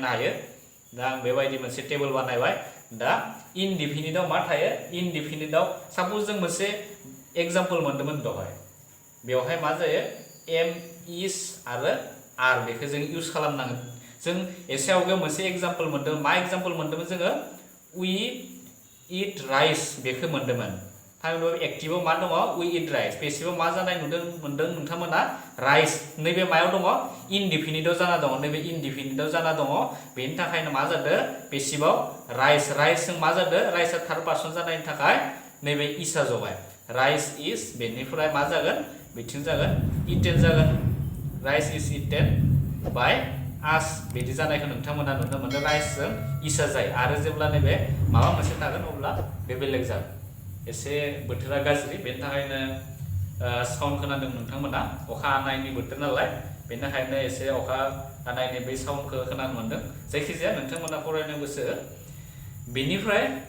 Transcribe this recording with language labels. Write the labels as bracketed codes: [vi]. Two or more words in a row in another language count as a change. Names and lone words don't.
[brx] हायो दा आं बेबायदि मोनसे टेबोल बानायबाय दा इनडिफिनिटआव मा थायो इनडिफिनिटआव साप'ज जों मोनसे एग्जाम्पल मोन्दोंमोन दहाय बेवहाय मा जायो [en] am is आरो are [brx] बेखौ जों इउज खालामनांगोन जों एसे आवगायाव मोनसे एग्जाम्पल मोन्दोंमोन मा एग्जाम्पल मोन्दोंमोन जोङो [en] we eat rice [brx] बेखौ मोन्दोंमोन थारमाने एक्टिभआव मा दङ [en] we eat rice [brx] पेसिभआव मा जानाय मोन्दों नोंथांमोना राइस नैबे मायाव दङ इनडिफिनिटआव जाना दङ नैबे इनडिफिनिटआव जाना दङ बेनि थाखायनो मा जादों पेसिभआव राइसजों मा जादों राइसआ [en] third person [brx] जानायनि थाखाय नैबे इसा जबाय [en] rice is [brx] बेनिफ्राय मा जागोन बिथिं जागोन इटेन जागोन [en] rice is eaten by us [brx] बिदि जानायखौ नोंथांमोना नुनो मोनदों राइसजों इसा जायो आरो जेब्ला नैबे माबा मोनसे थागोन अब्ला बे बेलेग जागोन एसे बोथोरा गाज्रि बेनि थाखायनो साउन्ड खोनादों नोंथांमोना अखा हानायनि बोथोर नालाय बेनि थाखायनो एसे अखा हानायनि बै साउन्डखौ खोनानो मोनदों जायखिजाया नोंथांमोना फरायनो गोसो बेनिफ्राय